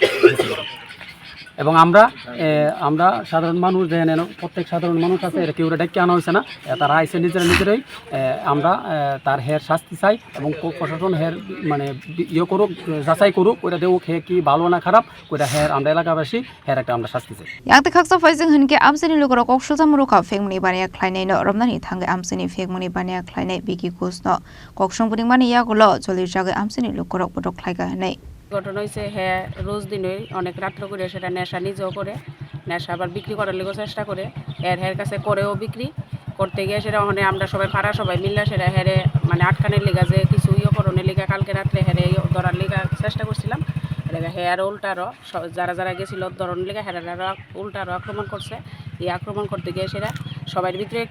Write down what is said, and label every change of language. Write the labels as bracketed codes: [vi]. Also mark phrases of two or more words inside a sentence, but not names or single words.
[bn] এবং আমরা সাধারণ মানুষ দেখেন প্রত্যেক সাধারণ মানুষ আছে এটা কেউ ডেকে আনা হয়েছে না তারা আইসে নিজেরাই আমরা তার হের শাস্তি চাই এবং প্রশাসন হের মানে করুক যাচাই করুক ওইটা দেউক হে কি ভালো না খারাপ ওইটা হের আমরা এলাকাবাসী হের একটা আমরা শাস্তি চাই [trp] Yangtei Khaksa Phaising Hunkhe Amchaini Lukurok Koksilsamung Phekmung Baniya Khlainai no Romnani Thangwi Amchaini Phekmung Baniya Khlainai Vicky Ghosh no Koksilsamung Baniya gulo Cholir Jaga Amchaini Lukurok Phekmung Khlainai [bn] ঘটনা হয়েছে হ্যাঁ রোজ দিনই অনেক রাত্র করে সেটা নেশা নিজেও করে নেশা আবার বিক্রি করার লেগেও চেষ্টা করে হের কাছে করেও বিক্রি করতে গিয়ে সেটা ওখানে আমরা সবাই মিললে সেটা হেরে মানে আটকানের লেগা যে কিছু করণের লেগা কালকে রাত্রে হেরে ধরার লেগা চেষ্টা করছিলাম হেয়ার উল্টারও যারা গেছিল ধরনের লেগা হেরা উল্টারও আক্রমণ করছে এই আক্রমণ করতে গিয়ে সেটা সবার ভিতরে একটু